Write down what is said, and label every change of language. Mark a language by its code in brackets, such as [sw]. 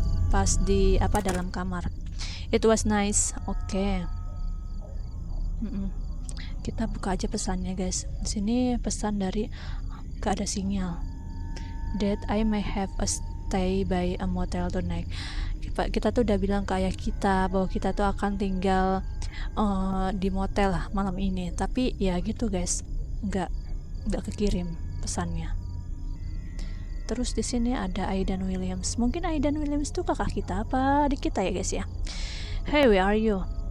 [id] Pas di dalam kamar. [en] It was nice. [id] Oke. Kita buka aja pesannya guys. Di sini pesan dari gak ada sinyal. [en] That I may have a stay by a motel tonight. [id] Kita tuh udah bilang ke ayah kita bahwa kita tuh akan tinggal di motel malam ini. Tapi ya gitu guys, nggak kekirim pesannya. Terus di sini ada Aidan Williams. Mungkin Aidan Williams tuh kakak kita apa adik kita ya guys ya. [en] Hey, where are you?